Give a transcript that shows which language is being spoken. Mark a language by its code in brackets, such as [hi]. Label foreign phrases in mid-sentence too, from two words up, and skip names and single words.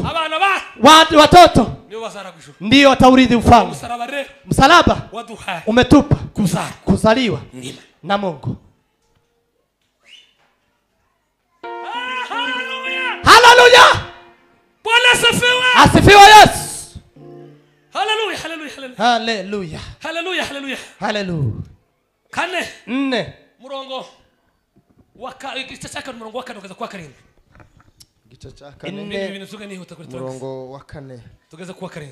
[sw] Watoto ndio wataurithi ufalme. Msalaba umetupa kuzaliwa na Mungu. Haleluya. Bwana asifiwe. Asifiwe Yesu. Haleluya, haleluya, haleluya. Haleluya. Haleluya, haleluya. Haleluya. [rw] 4 murongo wa igice cya 4 murongo wa 4 kugeza kwa 7. Igice cya 4 murongo wa 4 tugeze kwa 7.